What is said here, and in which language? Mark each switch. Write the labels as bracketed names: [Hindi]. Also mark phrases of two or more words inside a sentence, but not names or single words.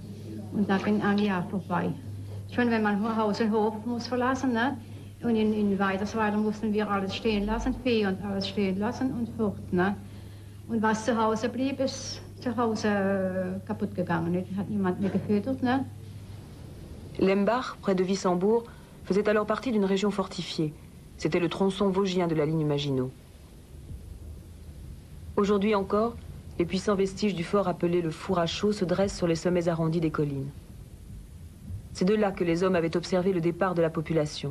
[German] Und da ging ein Jahr vorbei. Schon wenn man Haus und Hof muss verlassen, ne? Und in Weidersweiler mussten wir alles stehen lassen, Vieh und alles stehen lassen und fort. Ne? Und was zu Hause blieb, ist zu Hause kaputt gegangen. Ne? Hat niemand mehr gefüttert. Ne? [French] Lembach, près de Wissembourg, faisait alors partie d'une région fortifiée. C'était le tronçon vosgien de la ligne Maginot. Aujourd'hui encore, les puissants vestiges du fort appelé le Four à Chaux se dressent sur les sommets arrondis des collines. C'est de là que les hommes avaient observé le départ de la population.